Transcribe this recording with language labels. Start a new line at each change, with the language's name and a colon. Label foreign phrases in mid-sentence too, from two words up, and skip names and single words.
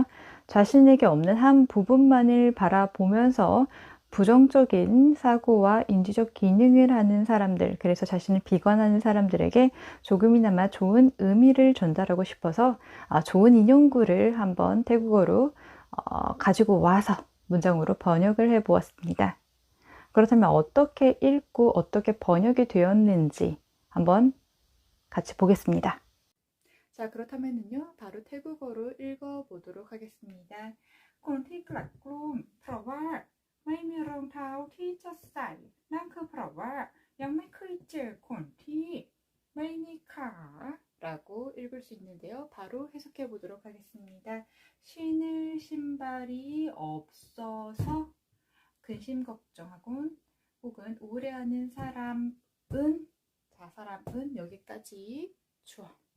Korean: 자신에게 없는 한 부분만을 바라보면서 부정적인 사고와 인지적 기능을 하는 사람들, 그래서 자신을 비관하는 사람들에게 조금이나마 좋은 의미를 전달하고 싶어서 좋은 인용구를 한번 태국어로 가지고 와서 문장으로 번역을 해 보았습니다. 그렇다면 어떻게 읽고 어떻게 번역이 되었는지 한번 같이 보겠습니다. 자, 그렇다면요, 바로 태국어로 읽어보도록 하겠습니다.
Thai: คนที่กลัดกลุ้มเพราะว่าไม่มีรองเท้าที่จะใส่นั่นคือเพราะว่ายังไม่เคยเจอคนที่ไม่มีขา
Korean: 라고 읽을 수 있는데요. 바로 해석해 보도록 하겠습니다. 신을 신발이 없어서 근심 걱정하곤 혹은 우울해하는 사람은, 자, 사람은 여기까지 주어.